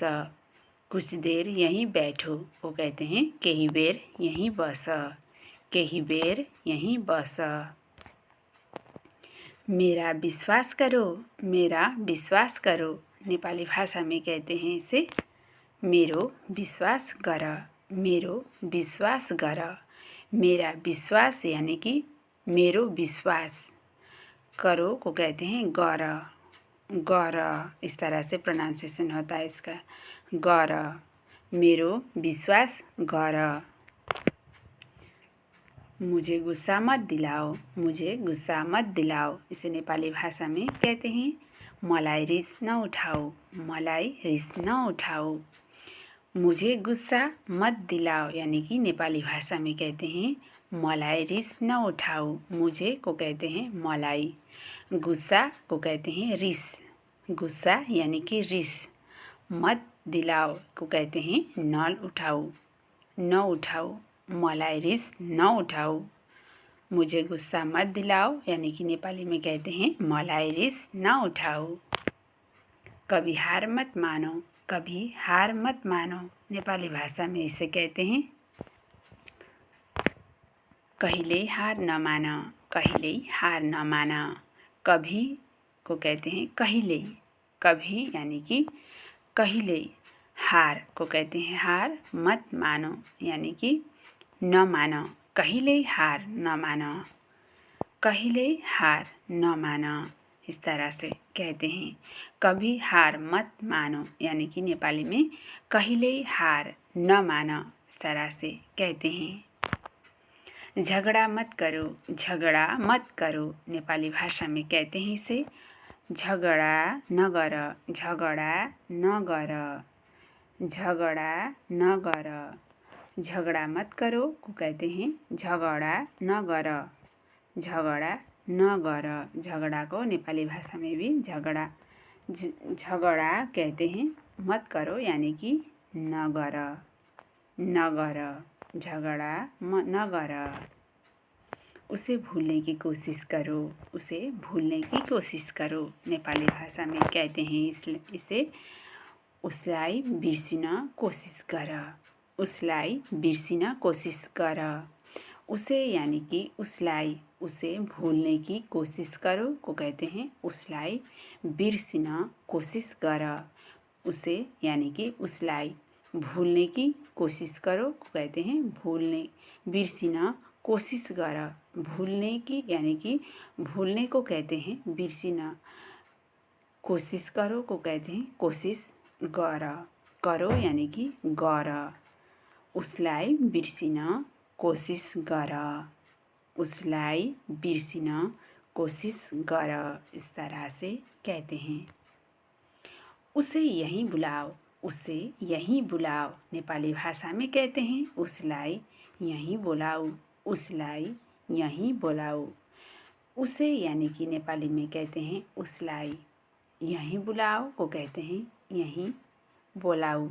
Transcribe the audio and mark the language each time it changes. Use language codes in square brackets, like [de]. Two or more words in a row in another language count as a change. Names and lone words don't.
[hi] कुछ देर यहीं बैठो वो कहते हैं [ne] केही बेर यहीं बस, केही बेर यहीं बस। [hi] मेरा विश्वास करो, मेरा विश्वास करो। नेपाली भाषा में कहते हैं इसे [ne] मेरो विश्वास गर, मेरो विश्वास गर। [hi] मेरा विश्वास यानी कि [ne] मेरो विश्वास। [hi] करो को कहते हैं [ne] गर, गर। [hi] इस तरह से प्रोनाउंसिएशन होता है इसका, गर। [ne] मेरो विश्वास गर। [hi] मुझे गुस्सा मत दिलाओ, मुझे गुस्सा मत दिलाओ। इसे नेपाली भाषा में कहते हैं [ne] मलाई रिस न उठाओ, मलाई रिस न उठाओ। [hi] मुझे गुस्सा मत दिलाओ यानी कि नेपाली भाषा में कहते हैं [ne] मलाई रिस न उठाओ। [hi] मुझे को कहते हैं मलाई, गुस्सा को कहते हैं रिस। गुस्सा यानी कि रिस। मत दिलाओ को कहते हैं [ne] न उठाओ, न उठाओ। मलाई रिस न उठाओ। [hi] मुझे गुस्सा मत दिलाओ यानी कि नेपाली में कहते हैं [ne] मलाई रिस न उठाओ। [hi] कभी हार मत मानो, कभी हार मत मानो। नेपाली भाषा में इसे कहते हैं [ne] कहिल्यै हार नमान, कहिल्यै हार नमान। [hi] कभी को कहते हैं कहिल्यै, कभी यानी कि कहिल्यै। हार को कहते हैं हार, मत मानो यानी कि न मानो, [ne] कहिल्यै हार न मानो, कहिल्यै हार न मानो। [hi] इस तरह से कहते हैं। कभी हार मत मानो यानी कि नेपाली में [ne] कहिल्यै हार न मानो, [hi] इस तरह से कहते हैं। झगड़ा मत करो, झगड़ा मत करो। नेपाली भाषा में कहते हैं इसे [ne] झगडा नगर, झगडा नगर, झगडा नगर। [hi] झगड़ा मत करो को कहते हैं [ne] झगडा नगर, झगडा नगर। [hi] झगड़ा को नेपाली भाषा में भी झगड़ा कहते हैं। मत करो यानी कि [ne] नगर, नगर। झगड़ा नगर। [hi] उसे भूलने की कोशिश करो, उसे भूलने की कोशिश करो। नेपाली भाषा में कहते हैं इसे [ne] उसलाई बिर्सिन कोसिस गर, उसलाई बिर्सिन कोसिस गर। [hi] उसे यानी कि उसलाई उसे भूलने की कोशिश करो को कहते हैं [ne] उसलाई बिर्सिन कोशिश गर। [hi] उसे यानी कि उसलाई भूलने की कोशिश करो को कहते हैं भूलने [ne] बिर्सिन कोशिश गर। [hi] भूलने की यानी कि भूलने को कहते हैं बिर्सिन। कोशिश करो को कहते हैं कोशिश गर। करो यानी कि गर। [ne] उसलाई बिर्सिन कोशिश गर। उसलाई बिर्सिन कोशिश गर। [hi] इस तरह से कहते हैं। उसे यहीं बुलाओ। उसे यहीं बुलाओ नेपाली भाषा में कहते हैं [ne] उसलाई यहीं बोलाओ। उसलाई यहीं बोलाओ। [hi] उसे यानी कि नेपाली में कहते हैं उसलाई यहीं बुलाओ को कहते हैं [ne] यहीं बोलाओ।